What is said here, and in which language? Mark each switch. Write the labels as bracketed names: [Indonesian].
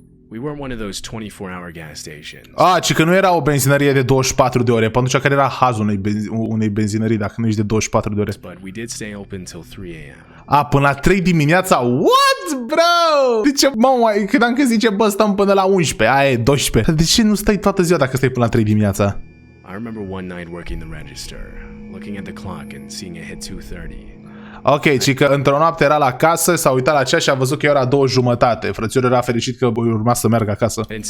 [English] We weren't one of those 24-hour gas stations. [Romanian] Ci că nu era o benzinărie de 24 de ore, pentru că care era hazul unei benzinării dacă nu ești de 24 de ore. [English] But we did stay open till 3 a.m. [Romanian] Până la 3 dimineața? [English] What, bro? [Romanian] De ce, mă, credeam că zice, bă, stăm până la 11, aia e 12. De ce nu stai toată ziua dacă stai până la 3 dimineața? [English] I remember one night working the register, looking at the clock and seeing it hit 2:30. [Romanian] Ok, ci că într-o noapte era la casă, s-a uitat la ceas și a văzut că era 2:30. Frățiorul era fericit că urma să meargă acasă.